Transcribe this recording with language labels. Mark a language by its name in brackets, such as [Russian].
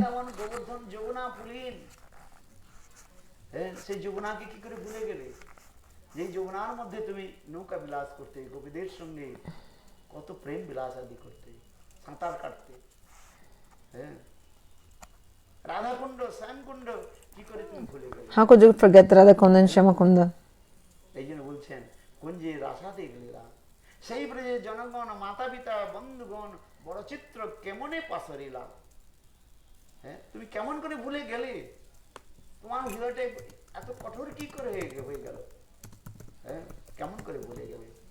[Bangla] বৃন্দাবন গোবর্ধন যমুনা পুরীন সেই যমুনাকে কি করে ভুলে গেলে যে যমুনার মধ্যে তুমি নৌকা বিলাস করতে গোপীদের সঙ্গে কত প্রেম বিলাস আদি করতে সাঁতার কাটতে হ্যাঁ রাধাকুণ্ড শ্যামকুণ্ড কি করে তুমি ভুলে গেলে [English] how could you forget Radhakunda and Shyamakunda? [Bangla] এই জন্য বলছেন কুঞ্জে রাসাতে গেলা সেই ব্রজে জনগণ মাতা পিতা বন্ধুগণ বড় চিত্র কেমনে পাশরিলা হ্যাঁ তুমি কেমন করে ভুলে গেলে তোমার হৃদয়টা এত কঠোর কি করে হয়ে গেল হ্যাঁ কেমন করে ভুলে গেলে